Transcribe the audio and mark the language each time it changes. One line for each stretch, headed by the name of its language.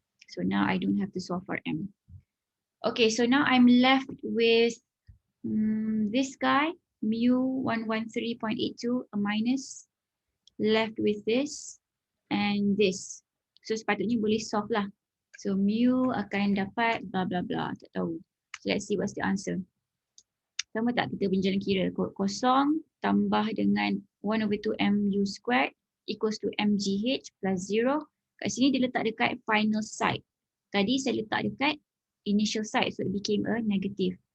English: So now I don't have to solve for m. Okay, so now I'm left with this guy, mu 113.82, a minus, left with this and this.
Malay: So sepatutnya boleh solve lah. So mu akan dapat blah blah blah, tak tahu.
English: So let's see what's the answer.
Malay: Sama tak kita punya jalan kira? Kosong tambah dengan 1/2
English: mu squared equals to mgh plus 0.
Malay: Kat sini dia letak dekat final side. Tadi saya letak dekat
English: initial side, so it became a negative.